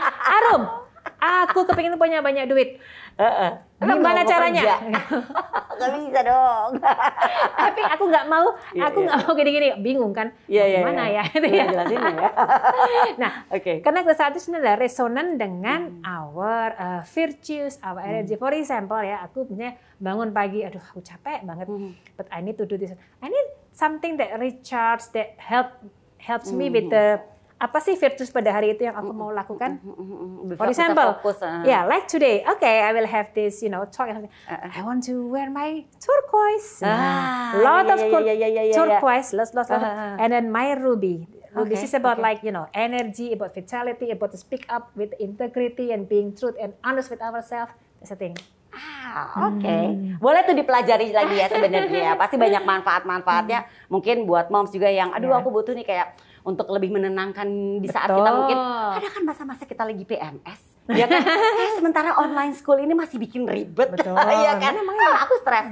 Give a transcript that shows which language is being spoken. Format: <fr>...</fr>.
<id>Arum, aku kepengen punya banyak duit. Gimana caranya? Gak bisa dong. Tapi aku nggak mau, mau gini-gini, bingung kan? Gimana ya? Jelasin ya. Nah, karena kristal itu adalah resonan dengan</id> <en>our virtues, our energy. For example</en> <id>ya, aku punya bangun pagi, aduh aku capek banget,</id> <en>but I need to do this. I need something that recharge, that helps me with the</en> <id>apa sih virtues pada hari itu yang aku mau lakukan?</id> <en>For</en> <id>Bisa</id> <en>example,</en> <id>fokus,</id> <en>yeah, like today, okay, I will have this, talk. I want to wear my turquoise. Lot of turquoise, lots. And then my ruby. This is about like, energy, about vitality, about to speak up with integrity and being truth and honest with ourselves. That's the thing.</en> <id>Oke. Boleh tuh dipelajari lagi ya sebenarnya. Pasti banyak manfaat-manfaatnya. Mungkin buat moms juga yang, aduh aku butuh nih kayak untuk lebih menenangkan di saat kita mungkin ada kan masa-masa kita lagi PMS. Ya kan? Sementara online school ini masih bikin ribet. Betul. Iya kan? Aku stres.</id>